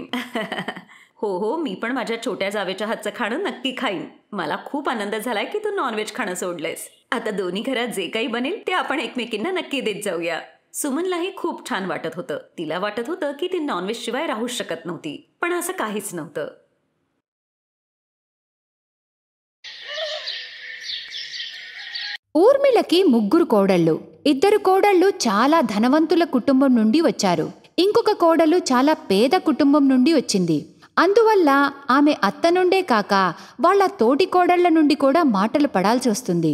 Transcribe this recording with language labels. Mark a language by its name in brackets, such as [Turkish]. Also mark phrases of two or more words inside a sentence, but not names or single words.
[Marathi] हो हो, मी पण माझ्या छोट्या जावेच्या हातचं खाणं नक्की खाईन. मला खूप आनंद झालाय की तू नॉनव्हेज खाणं सोडलंयस. आता दोन्ही घरात जे काही बनेल ते आपण एकमेकींना नक्की देत जाऊया. सुमनलाही खूप छान वाटत होतं. तिला वाटत होतं की ती नॉनव्हेज शिवाय राहूच शकत नव्हती, पण असं काहीच नव्हतं. [Telugu] ఊర్మిళకి ముగ్గురు కోడళ్ళు. ఇద్దరు కోడళ్ళు చాలా ధనవంతుల కుటుంబం నుండి వచ్చారు. ఇంకొక కోడలు చాలా పేద కుటుంబం నుండి వచ్చింది. అందువల్ల ఆమె అత్త నుండే కాక వాళ్ళ తోటి కోడళ్ల నుండి కూడా మాటలు పడాల్సి వస్తుంది.